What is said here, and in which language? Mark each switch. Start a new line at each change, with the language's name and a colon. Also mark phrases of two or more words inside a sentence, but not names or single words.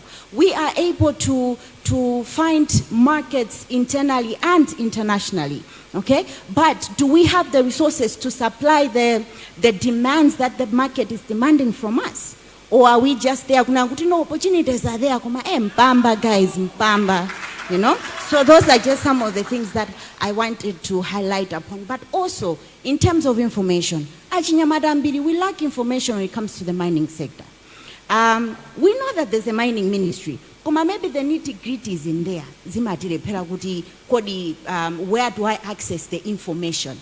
English: We are able to find markets internally and internationally, okay? But do we have the resources to supply the demands that the market is demanding from us? Or are we just there?
Nyanja: Kuna kuti
English: no opportunities are there.
Nyanja: Kuma mpamba guys, mpamba.
English: You know, so those are just some of the things that I wanted to highlight upon. But also, in terms of information, Achinyamada, we lack information when it comes to the mining sector. We know that there's a mining ministry. Maybe the nitty-gritty is in there. Where do I access the information?